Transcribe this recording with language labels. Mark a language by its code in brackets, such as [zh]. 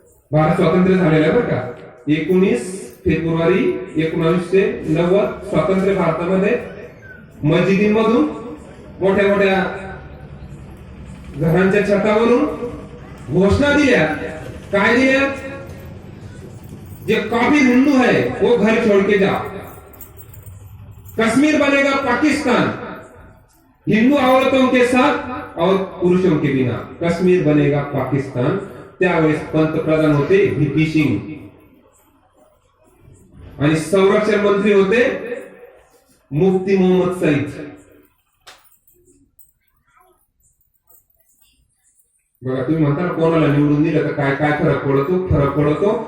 [mr] भारत स्वातंत्र्य झालेलं आहे बरं का. 19 फेब्रुवारी 1990 स्वातंत्र्य भारतामध्ये मस्जिदींमधून, मोठ्या मोठ्या घरांच्या छतावरून घोषणा दिल्या. काय दिल्या? [hi] जे काफिर हिंदू है वो घर छोड़ के जाओ, कश्मीर बनेगा पाकिस्तान, हिंदू औरतों के साथ और पुरुषों के बिना, कश्मीर बनेगा पाकिस्तान. [mr] त्यावेळेस पंतप्रधान होते व्हीपी सिंग आणि संरक्षण मंत्री होते मुफ्ती मोहम्मद सईद. बघा, तुम्ही म्हणता कोणाला निवडून दिलं तर काय काय फरक पडतो.